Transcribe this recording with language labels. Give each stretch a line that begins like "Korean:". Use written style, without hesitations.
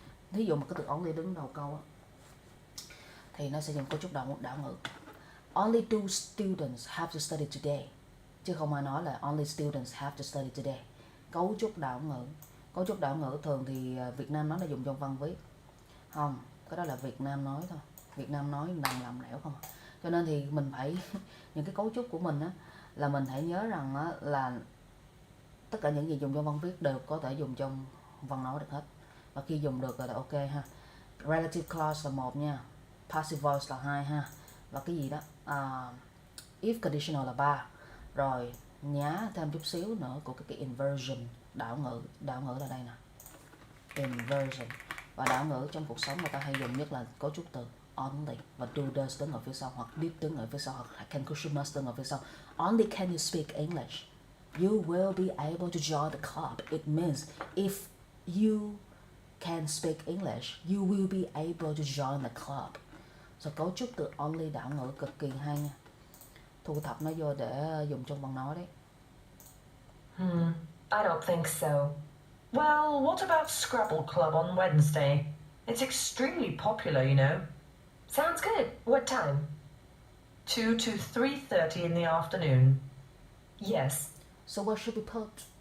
Vietnamese: Ví dụ một cái từ only đứng đầu câu á, thì nó sẽ dùng cấu trúc đảo ngữ.
English: Only 2 students have to study today,
Vietnamese: chứ không ai nói là
English: only students have to study today.
Vietnamese: Cấu trúc đảo ngữ. Cấu trúc đảo ngữ thường thì Việt Nam nói là dùng trong văn viết. Không, cái đó là Việt Nam nói thôi. Việt Nam nói nằm làm lẻo không. Cho nên thì mình phải những cái cấu trúc của mình á là mình hãy nhớ rằng á, là tất cả những gì dùng trong văn viết đều có thể dùng trong văn nói được hết. Và khi dùng được rồi là ok ha. Relative clause là 1 nha. Passive voice là 2 ha. Và cái gì đó if conditional là 3. Rồi nhá thêm chút xíu nữa của cái inversion, đảo ngữ là đây nè. Inversion. Và đảo ngữ trong cuộc sống người ta hay dùng nhất là cấu trúc từ only và do does đứng ở phía sau, hoặc did đứng ở phía sau, hoặc can could should must đứng ở phía sau.
English: Only can you speak English, you will be able to join the club. It means if you can speak English, you will be able to join the club.
Vietnamese: So cấu trúc từ only đảo ngữ cực kỳ hay nha. Thu thập nó vô để dùng trong văn nói đấy.
English: I don't think so. Well, what about Scrabble Club on Wednesday? It's extremely popular, you know. Sounds good. What time? 2 to 3:30 in the afternoon. Yes. So what should we put?